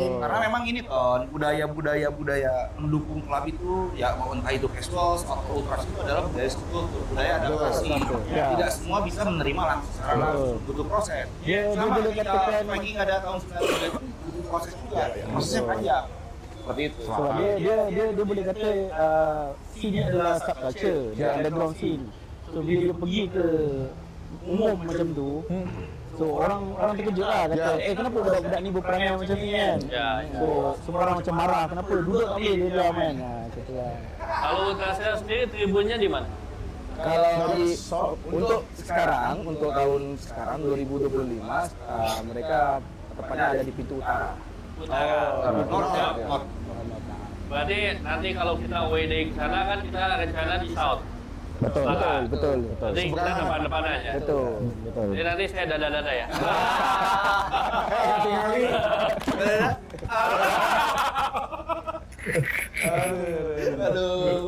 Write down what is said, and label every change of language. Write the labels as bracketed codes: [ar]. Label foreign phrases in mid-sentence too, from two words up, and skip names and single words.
[id] Karena memang ini Ton, budaya mendukung klub itu ya mau entah itu casual atau ultras itu adalah budaya kultur, budaya adaptasi. Ya. Tidak semua bisa menerima langsung secara langsung, butuh proses. Dia Sama boleh ketika katakan Viking ada tahun 1990 butuh proses juga, prosesnya panjang. seperti itu. [ms] So dia boleh kata scene ni adalah subculture, dia [en] underground scene. [ms] So bila dia pergi ke umum macam tu, so orang terkejut lah kata, kenapa budak-budak ni berperangai macam ni kan? So semua orang macam marah, kenapa duduk tak boleh dia diam kan? [id] Gitu lah. Kalau Ultrasail sendiri tribunnya di mana? Kalau untuk sekarang, untuk tahun sekarang 2025, mereka tepatnya ada di pintu utara. North. Berarti nanti kalau kita [en] away day [id] ke sana kan kita rencana di South. Betul. Jadi kita depan-depan aja. Betul. Jadi nanti saya dada-dada ya. Tinggal ini. Aduh.